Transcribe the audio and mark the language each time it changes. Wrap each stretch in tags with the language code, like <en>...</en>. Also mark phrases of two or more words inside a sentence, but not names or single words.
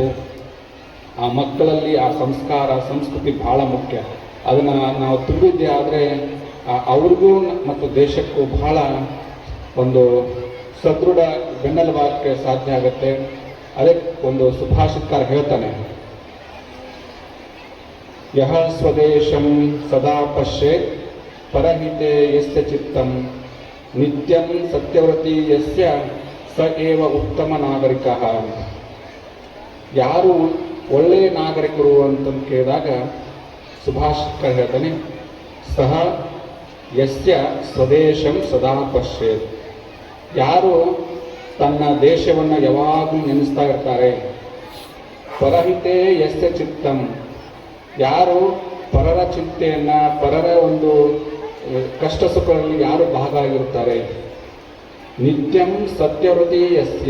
<kn>ಆ ಮಕ್ಕಳಲ್ಲಿ ಆ ಸಂಸ್ಕಾರ, ಸಂಸ್ಕೃತಿ ಬಹಳ ಮುಖ್ಯ. ಅದನ್ನು ನಾವು ತುಂಬಿದ್ದೆ ಆದರೆ ಅವ್ರಿಗೂ ಮತ್ತು ದೇಶಕ್ಕೂ ಬಹಳ ಒಂದು ಸದೃಢ ಬೆನ್ನೆಲುಬಾಗಕ್ಕೆ ಸಾಧ್ಯ ಆಗುತ್ತೆ. ಅದಕ್ಕೆ ಒಂದು ಸುಭಾಷಿತಕಾರ ಹೇಳ್ತಾನೆ,</kn> <sa>यह स्वदेशं सदा पश्येत् परहिते यस्य चित्तं नित्यं सत्यव्रति यस्य स एव उत्तम नागरिक.</sa> <kn>ಯಾರು ಒಳ್ಳೆಯ ನಾಗರಿಕರು ಅಂತ ಕೇಳಿದಾಗ ಸುಭಾಷಿತಕಾರ ಹೇಳ್ತಾನೆ,</kn> <sa>सह यस्य स्वदेशं सदा पश्येत्.</sa> <kn>ಯಾರು ತನ್ನ ದೇಶವನ್ನು ಯಾವಾಗಲೂ ನೆನೆಸ್ತಾ ಇರ್ತಾರೆ.</kn> <sa>परहिते यस्य चित्तं.</sa> <kn>ಯಾರು ಪರರ ಚಿಂತೆಯನ್ನು, ಪರರ ಒಂದು ಕಷ್ಟ ಸುಖಗಳಲ್ಲಿ ಯಾರು ಭಾಗ ಆಗಿರ್ತಾರೆ.</kn> <sa>नित्यं सत्यव्रति यस्य.</sa>